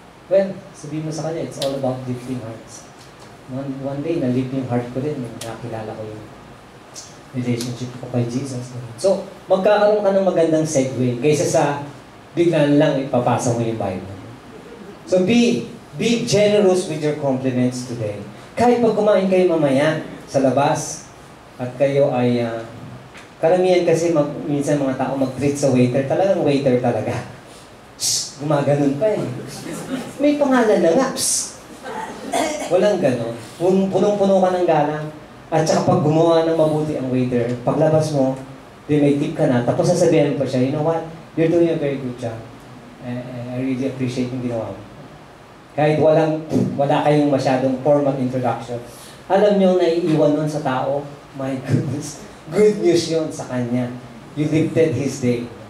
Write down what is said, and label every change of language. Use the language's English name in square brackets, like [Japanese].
[English] Well, [Filipino] sabihin mo sa kanya, [English] it's all about lifting hearts. One day, na-lift yung heart ko rin. [Filipino] Nakakilala ko yung relationship ko kay Jesus. So, magkakaroon ka ng magandang segue kaysa sa biglaan lang ipapasa mo yung Bible. [English] So, be generous with your compliments today. [Filipino] Kahit pag kumain kayo mamaya sa labas at kayo ay karamihan kasi minsan mga tao mag-treat sa waiter. Talagang waiter talaga. Shhh, gumaganon pa eh. May pangalan na nga. Psst. Walang ganon. Punong-puno ka ng galang. At saka pag gumawa ng mabuti ang waiter, paglabas mo, may tip ka na. Tapos sasabihin pa siya, [English] you know what? You're doing a very good job. I really appreciate [Filipino] yung ginawa mo. Kahit wala kayong masyadong formal introduction. Alam nyo, naiiwan nun sa tao, [English] my goodness, good news [Filipino] yun sa kanya. [English] You lifted his day.